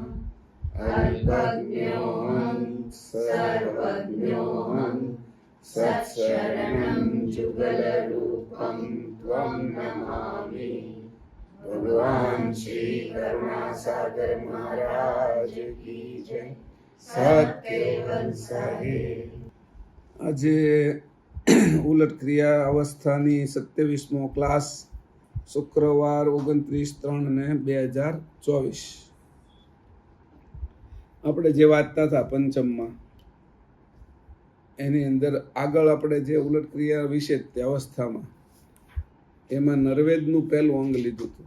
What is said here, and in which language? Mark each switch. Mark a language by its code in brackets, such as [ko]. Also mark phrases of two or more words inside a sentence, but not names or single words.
[sa] अल्पज्ञोऽहं सर्वज्ञोऽहं सत्शरणं जुगलरूपं त्वं नमामि। [hi] भगवान श्री करुणासागर महाराज की जय। [gu] સત્યવંત સાહેબ આજે ઉલટ ક્રિયા અવસ્થાની 27મો ક્લાસ, શુક્રવાર 29/3/2024. આપણે જે વાંચતા હતા પંચમમાં એની અંદર આગળ આપણે જે ઉલટ ક્રિયા વિશે તે અવસ્થામાં એમાં નરવેદનું પહેલું અંગ લીધું હતું.